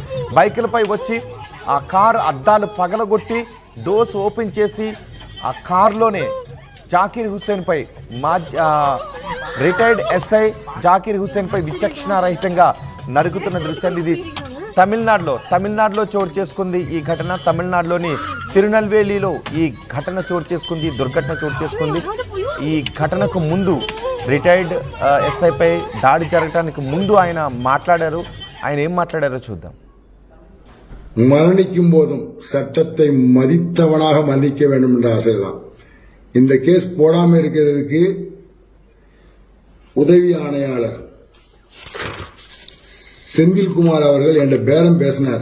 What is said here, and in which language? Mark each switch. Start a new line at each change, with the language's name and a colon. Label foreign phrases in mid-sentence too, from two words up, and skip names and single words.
Telugu: బైకులపై వచ్చి ఆ కారు అద్దాలు పగలగొట్టి డోర్స్ ఓపెన్ చేసి ఆ కారులోనే జాకీర్ హుస్సేన్ పై రిటైర్డ్ ఎస్ఐ జాకీర్ హుస్సేన్ పై విచక్షణారహితంగా నరుకుతున్న దృశ్యాలు ఇది తమిళనాడులో చోటు చేసుకుంది ఈ ఘటన. తమిళనాడులోని తిరునెల్వేలిలో ఈ ఘటన చోటు చేసుకుంది, దుర్ఘటన చోటు చేసుకుంది. ఈ ఘటనకు ముందు రిటైర్డ్ ఎస్ఐ పై దాడి జరగడానికి ముందు ఆయన మాట్లాడారు. ఆయన ఏం మాట్లాడారో చూద్దాం.
Tamil: மரணிக்கும் போதும் சட்டத்தை மதித்தவனாக மன்னிக்க வேண்டும் என்ற ஆசைதான். இந்த கேஸ் போடாம இருக்கிறதுக்கு உதவி ஆணையாளர் செந்தில்குமார் அவர்கள் என்ற பேரம் பேசினார்.